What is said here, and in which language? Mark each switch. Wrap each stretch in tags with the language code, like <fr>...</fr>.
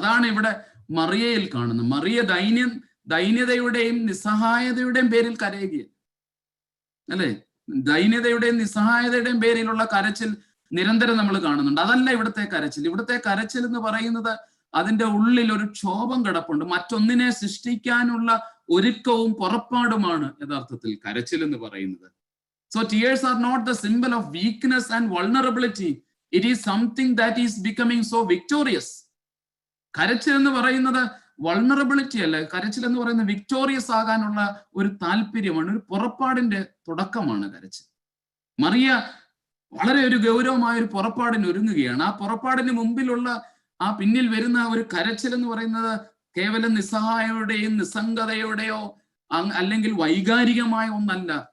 <ml>അതാണ് ഇവിടെ മറിയയിൽ കാണുന്നത്. മറിയ ദൈന്യതയുടെയും നിസ്സഹായതയുടെയും പേരിൽ കരയുകയാണ്, അല്ലെ? ദൈന്യതയുടെയും നിസ്സഹായതയുടെയും പേരിലുള്ള കരച്ചിൽ നിരന്തരം നമ്മൾ കാണുന്നുണ്ട്. അതല്ല ഇവിടുത്തെ കരച്ചിൽ. ഇവിടുത്തെ കരച്ചിൽ എന്ന് പറയുന്നത് അതിന്റെ ഉള്ളിൽ ഒരു ക്ഷോഭം കിടപ്പുണ്ട്. മറ്റൊന്നിനെ സൃഷ്ടിക്കാനുള്ള ഒരുക്കവും പുറപ്പാടുമാണ് യഥാർത്ഥത്തിൽ കരച്ചിൽ എന്ന് പറയുന്നത്.</ml> <en>So tears are not the symbol of weakness and vulnerability. It is something that is becoming so victorious.</en> <ml>കരച്ചിൽ എന്ന് പറയുന്നത് വൾണറബിലിറ്റി അല്ല. കരച്ചിൽ എന്ന് പറയുന്നത് വിക്ടോറിയസ് ആകാനുള്ള ഒരു താല്പര്യമാണ്, ഒരു പുറപ്പാടിന്റെ തുടക്കമാണ് കരച്ചിൽ. മറിയ വളരെ ഒരു ഗൗരവമായ ഒരു പുറപ്പാടിന് ഒരുങ്ങുകയാണ്. ആ പുറപ്പാടിന് മുമ്പിലുള്ള ആ പിന്നിൽ വരുന്ന ഒരു കരച്ചിൽ എന്ന് പറയുന്നത് കേവലം നിസ്സഹായയുടെയും നിസ്സംഗതയുടെയോ അല്ലെങ്കിൽ വൈകാരികമായ ഒന്നല്ല.</ml>